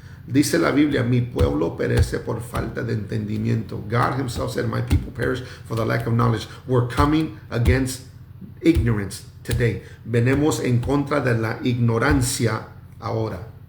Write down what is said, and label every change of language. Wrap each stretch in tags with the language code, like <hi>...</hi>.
<es>Dice la Biblia, mi pueblo perece por falta de entendimiento.</es> <en>God himself said, my people perish for the lack of knowledge. We're coming against ignorance today.</en> <es>Venemos en contra de la ignorancia ahora.</es>